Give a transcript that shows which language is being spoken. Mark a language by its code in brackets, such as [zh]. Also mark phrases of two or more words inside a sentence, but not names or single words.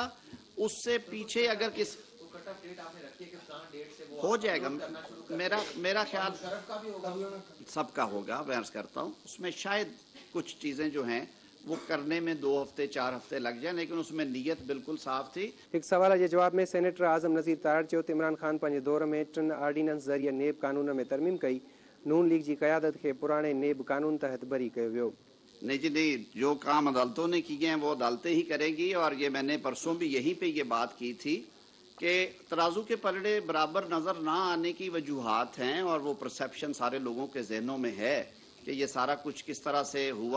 [ur] اس سے پیچھے اگر کس ہو جائے گا، میرا خیال سب کا ہوگا، میں عرض کرتا ہوں. اس میں شاید کچھ چیزیں جو ہیں وہ کرنے میں 2 ہفتے 4 ہفتے لگ جائے، لیکن اس میں نیت بالکل صاف تھی. [sd] एक सवाल के जवाब में सेनेटर आज़म नज़ीर तारड़ चयो त इमरान खान पंहिंजे दौर में 3 आर्डीनेंस ज़रिए नेब कानून में तरमीम कई। नून लीग की क़यादत के पुराने नेब कानून तहत बरी कयो वियो। [ur] نہیں جی نہیں، جو کام عدالتوں نے کیے ہیں وہ عدالتیں ہی کریں گی. اور یہ میں نے پرسوں بھی یہیں پہ یہ بات کی تھی کہ ترازو کے پلڑے برابر نظر نہ آنے کی وجوہات ہیں، اور وہ پرسیپشن سارے لوگوں کے ذہنوں میں ہے کہ یہ سارا کچھ کس طرح سے ہوا.